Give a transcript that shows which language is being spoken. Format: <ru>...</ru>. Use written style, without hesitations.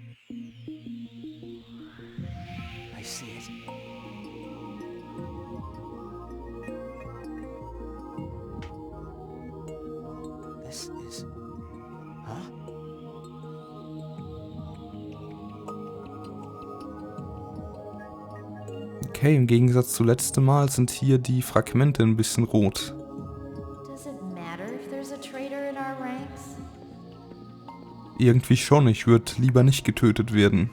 <en>I see it. This is... Huh?</en> <de>Okay, im Gegensatz zu letztem Mal sind hier die Fragmente ein bisschen rot.</de> <en>Does it matter if there's a traitor in our ranks?</en> <de>Irgendwie schon, ich würde lieber nicht getötet werden.</de>